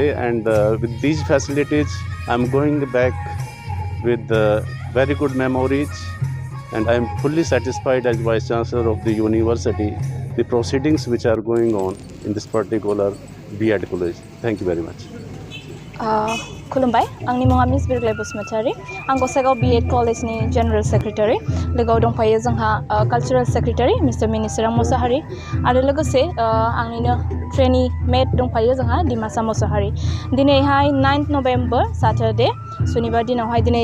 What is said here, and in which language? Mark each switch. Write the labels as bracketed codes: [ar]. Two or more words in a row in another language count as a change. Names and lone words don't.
[en] And with these facilities, I'm going back with very good memories. And I'm fully satisfied as Vice Chancellor of the university, the proceedings which are going on in this particular B.Ed college. Thank you very much. [brx] खुलुमबाय आंनि मुङा मिस बिरग्लाय बसुमतारी आं गसाइगाव B.Ed कलेजनि [en] general secretary [brx] लोगोआव दंफायो जोंहा [en] cultural secretary Mister [brx] मिनिसोरां मोसाहारि आरो लोगोसे आंनिनो [en] trainee mate [brx] दंफायो जोंहा डिमासा मोसाहारि दिनैहाय 9 [en] November Saturday [brx] सुनिबार दिनावहाय दिनै